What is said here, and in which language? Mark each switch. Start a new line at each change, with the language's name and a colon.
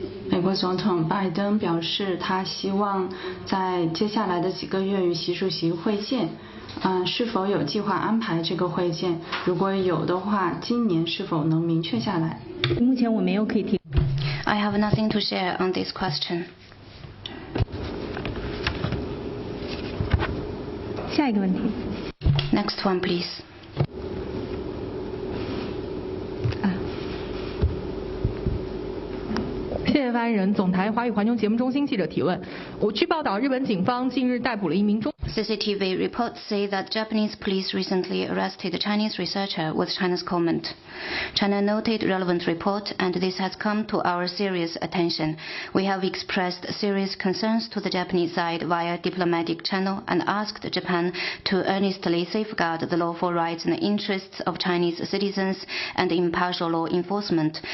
Chinese: 美国总统拜登表示，他希望在接下来的几个月与习主席会见。是否有计划安排这个会见？如果有的话，今年是否能明确下来？目前我没有可以提。
English: I have nothing to share on this question.
Chinese: 下一个问题。
English: Next one, please.
Chinese: 谢谢发言人。总台华语环球节目中心记者提问：据报道，日本警方近日逮捕了一名中。
English: CCTV reports say that Japanese police recently arrested a Chinese researcher with China's comment. China noted relevant report, and this has come to our serious attention. We have expressed serious concerns to the Japanese side via diplomatic channel and asked Japan to earnestly safeguard the lawful rights and interests of Chinese citizens and impartial law enforcement.